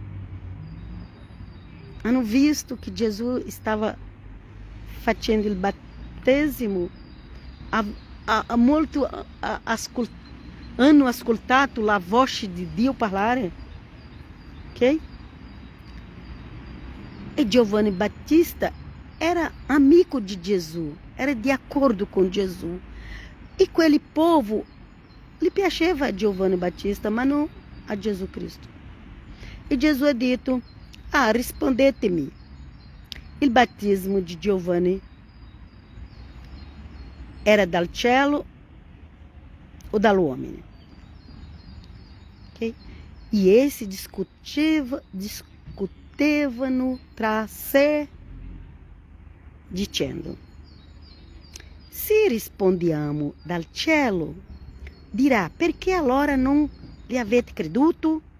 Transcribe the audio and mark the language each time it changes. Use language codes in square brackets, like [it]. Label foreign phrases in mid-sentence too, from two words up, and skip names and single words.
[it] Hanno visto che Gesù stava facendo il battesimo. Hanno ascoltato la voce di Dio parlare. Ok? E Giovanni Battista era amico di Gesù, era [pt] de acordo com Jesus. E aquele povo lhe piaceva a Giovanni Battista, mas não a Jesus Cristo. [it] E Jesus ha detto, rispondete-me, il batismo di Giovanni era dal cielo o dall'uomo? Ok? E esse discutevano tra sé, dicendo, se rispondiamo dal cielo, dirà, perché allora non li avete creduto?